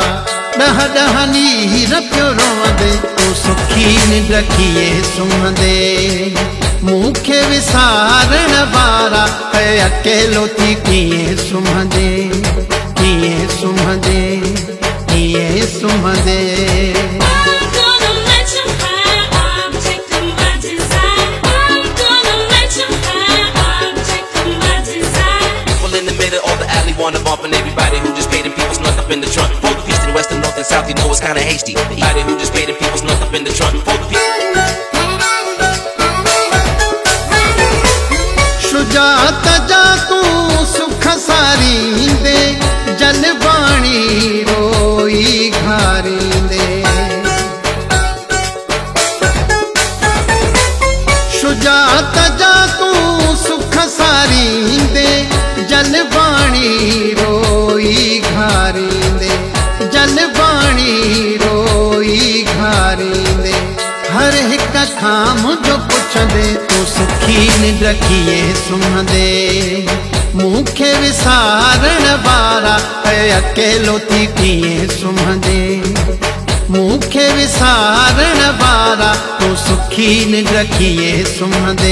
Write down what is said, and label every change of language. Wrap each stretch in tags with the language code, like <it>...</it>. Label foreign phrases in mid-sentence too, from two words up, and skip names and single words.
<sd>ॾह ॾह नीर पियो रोअंदे तूं सुखी निंड कीअं सुम्हंदे। मूंखे विसारण वारा है अकेलो थी कीअं सुम्हंदे। कीअं सुम्हंदे, कीअं सुम्हंदे।</sd> <en>Wanna bump and everybody who just paid and people snuck up in the trunk. For the east and west and north and south, you know it's kinda hasty. Everybody who just paid and people snuck up in the trunk. For the</en> <sd>शुजात जा तू सुख सारींदे, जलवाणी रोई घारींदे। शुजात जा तू सुख सारींदे, जलवाणी रोई घारींदे। जलवाणी रोई घारींदे। हर हिक खां मुंहिंजो पुछंदे तूं सुखी निंड कीअं सुम्हंदे। मूंखे विसारण वारा है अकेलो थी कीअं सुम्हंदे। मूंखे विसारण वारा तूं सुखी निंड कीअं सुम्हंदे।</sd>